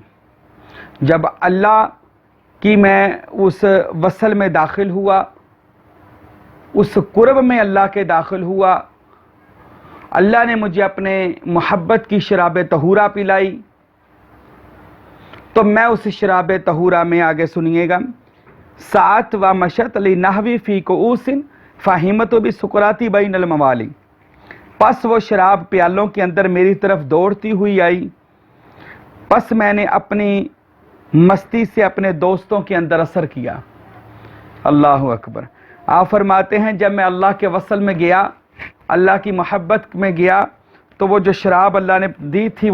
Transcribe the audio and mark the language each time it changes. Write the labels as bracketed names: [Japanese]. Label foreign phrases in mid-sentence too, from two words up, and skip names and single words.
[Urdu] جب اللہ کی میں اس وصل میں داخل ہوا، اس قرب میں اللہ کے داخل ہوا، اللہ نے مجھے اپنے محبت کی شراب طہورہ پلائی، تو میں اس شراب طہورہ میں آگے سنیے گا [Arabic] ساعت و مشت لنحوی فی کؤوس فاہمت بسکراتی بین الموالی، [Urdu] پس وہ شراب پیالوں کے اندر میری طرف دوڑتی ہوئی آئی، پس میں نے اپنی مستی سے اپنے دوستوں کے اندر اثر کیا۔ [Arabic] اللہ اکبر۔ [Urdu] آپ فرماتے ہیں جب میں اللہ کے وصل میں گیا، اللہ کی محبت میں گیا، تو وہ جو شراب اللہ نے دی تھی